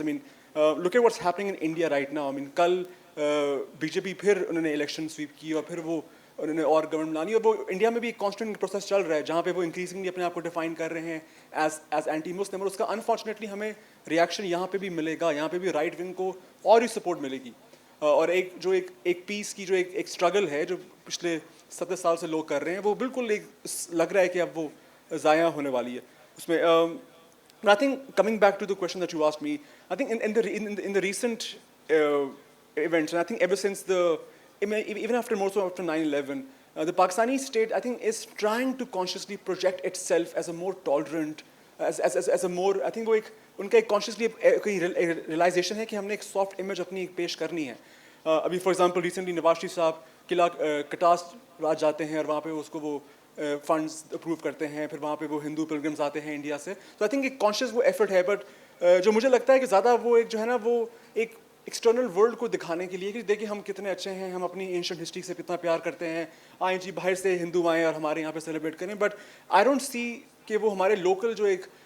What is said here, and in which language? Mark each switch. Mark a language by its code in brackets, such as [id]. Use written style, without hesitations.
[en] I mean, look at what's happening in India right now. I mean, [ur] کل BJP پھر انہوں نے election sweep کی اور پھر وہ انہوں نے اور گورنمنٹ لانی، اور وہ انڈیا میں بھی ایک کانسٹنٹ پروسیس چل رہا ہے جہاں پہ وہ انکریزنگلی اپنے آپ کو ڈیفائن کر رہے ہیں ایز اینٹی مسلم، اور اس کا انفارچونیٹلی ہمیں ریئیکشن یہاں پہ بھی ملے گا. یہاں پہ بھی رائٹ ونگ کو اور ہی سپورٹ ملے گی. اور ایک پیس کی جو ایک اسٹرگل ہے جو پچھلے 70 سال سے لوگ کر رہے ہیں، وہ بالکل ایک لگ رہا ہے کہ اب وہ ضائع ہونے والی ہے اس میں. [en] I think coming back to the question that you asked me, I think in the recent events, and I think ever since even after more so after 9/11, the Pakistani state, I think, is trying to consciously project itself as a more tolerant, as a more, I think [ur] وہ ایک ان کا ایک consciously کوئی realization ہے کہ ہم نے ایک soft image اپنی ایک پیش کرنی ہے. ابھی for example recently Nawaz Sharif صاحب قلعہ کٹاس راج جاتے ہیں اور وہاں پہ اس کو وہ فنڈز اپروو کرتے ہیں، پھر وہاں پہ وہ ہندو پلگرمز آتے ہیں انڈیا سے. تو آئی تھنک ایک کانشیس وہ ایفرٹ ہے، بٹ جو مجھے لگتا ہے کہ زیادہ وہ ایک جو ہے نا وہ ایک ایکسٹرنل ورلڈ کو دکھانے کے لیے کہ دیکھیں ہم کتنے اچھے ہیں، ہم اپنی اینشنٹ ہسٹری سے کتنا پیار کرتے ہیں، آئیں جی باہر سے ہندو آئیں اور ہمارے یہاں پہ سیلیبریٹ کریں. [en] but I don't see [ur] کہ وہ ہمارے لوکل جو ایک